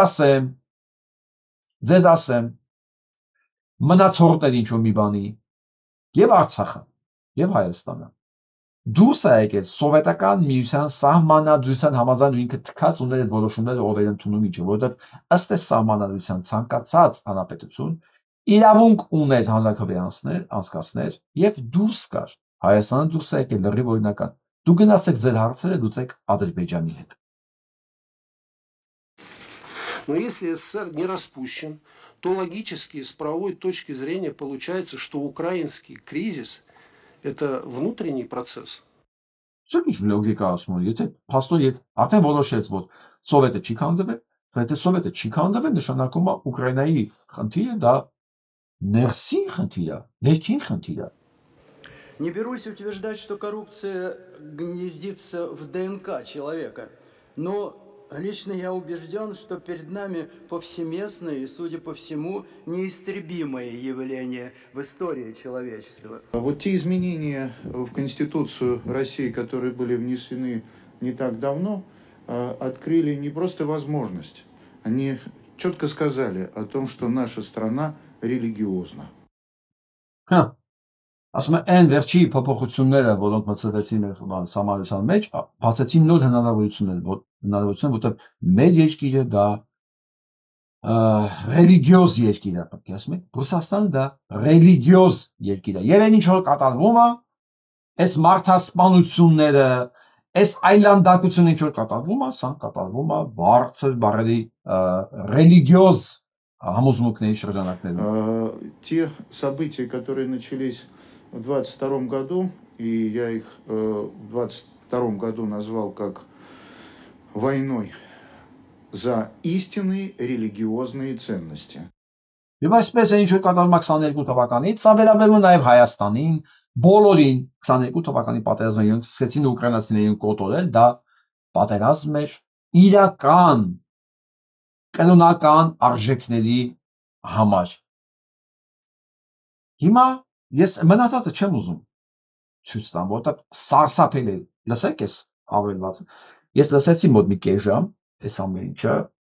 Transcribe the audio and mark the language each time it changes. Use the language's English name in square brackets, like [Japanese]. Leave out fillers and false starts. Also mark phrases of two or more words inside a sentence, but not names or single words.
[Armenian] ձեզ ասեմ, մնացորդներ ինչ որ մի բանի, եւ Արցախը, եւ Հայաստանը։ Դուրս է եկել սովետական միության սահմանադրության համաձայն ինքը թքած ուներ այդ որոշումները ով էր ընդունում ինչը, որովհետեւ ըստ այս սահմանադրության ցանկացած հանրապետություն իրավունք ուներ հանրաքվե անցկացնել եւ դուրս կար։ Հայաստանը դուրս է եկել լրիվ օրինական։ Դու գնացեք ձեր հարցերը լուծեք Ադրբեջանի հետ։ [Russian] Но если СССР не распущен, то логически с правовой точки зрения получается, что украинский кризис это внутренний процесс. [Armenian] Ինչ լոգիկա ասում եմ, եթե փաստորեն արդեն որոշեց, որ սովետը չի քանդվել, եթե սովետը չի քանդվել, նշանակում է Ուկրաինայի խնդիրը դա ներսի խնդիր է, ներքին խնդիր է։ [Russian] Не берусь утверждать, что коррупция гнездится в ДНК человека, но лично я убежден, что перед нами повсеместное и, судя по всему, неистребимое явление в истории человечества. Вот те изменения в Конституцию России, которые были внесены не так давно, открыли не просто возможность, они четко сказали о том, что наша страна религиозна. [Armenian] Ասում եմ, այն վերջի փոփոխությունները, որոնք մտցվեցին համալսարանի մեջ, բացեցին նոր հնարավորություններ, որտեղ մեր երկիրը դա ռելիգիոզ երկիր է, պետք է ասում ենք, Ռուսաստանը դա ռելիգիոզ երկիր է։ Եվ այն ինչ որ կատարվում է, այս մարդասպանությունները, այս այլանդակությունը ինչ որ կատարվում է, սա կատարվում է բարձր բառերի ռելիգիոզ համոզմունքների շրջանակներում։ [Russian] Те события, которые начались в 22 году, и я их в 22 году назвал как войной за истинные религиозные ценности. [Armenian] Եվ այսպես է ինչ որ կատարվում է 22 թվականից, սա վերաբերում է նաև Հայաստանին, բոլորին 22 թվականի պատերազմը իրենք սկսեցին ուկրաինացիներին կոտորել, դա պատերազմ էր իրական կանոնական արժեքների համար։ Հիմա ես մնացածը չեմ ուզում ցույց տամ, որտեղ սարսափել է։ Լսեք էս ավելվածը։ Ես լսեցի մոտ մի կես ժամ, այս ամեն ինչը։